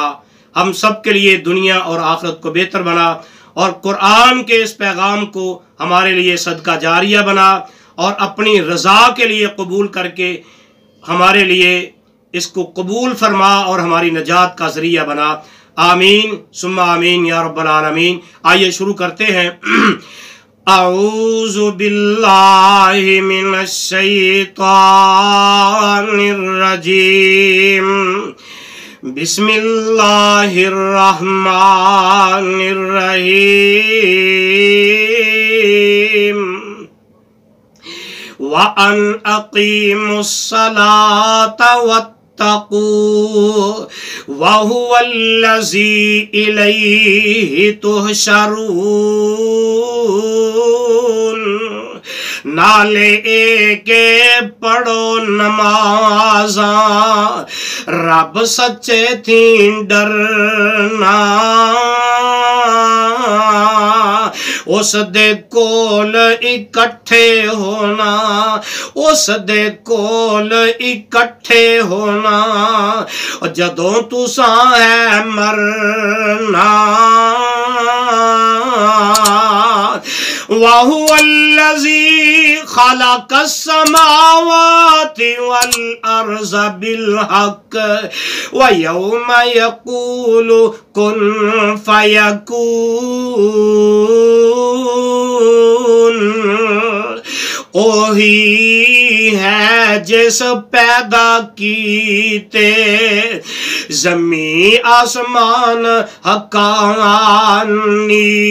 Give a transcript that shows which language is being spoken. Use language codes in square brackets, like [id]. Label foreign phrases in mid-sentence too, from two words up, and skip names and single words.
[ur] ہم سب کے لیے دنیا اور آخرت کو بہتر بنا اور قرآن کے اس پیغام کو ہمارے لیے صدقہ جاریہ بنا اور اپنی رضا کے لیے قبول کر کے ہمارے لیے اس کو قبول فرما اور ہماری نجات کا ذریعہ بنا. [ar] آمين ثم آمين يا رب العالمين. [ur] آئیے شروع کرتے ہیں. [ar] أعوذ بالله من الشيطان الرجيم. بسم الله الرحمن الرحيم. وأن أقيموا الصلاة واتقو وهو الذي إليه تحشرون. [pa] نالے کے پڑھو نمازاں، رب سچے تھی ڈرنا. اس دے کول اکٹھے ہونا، اس دے کول اکٹھے ہونا، جدوں تساں ہے مرنا. [ar] وهو الذي خلق السماوات والأرض بالحق ويوم يقول كن فيكون. [pa] اوہی ہے جس پیدا کیتے زمیں آسمان حقانی.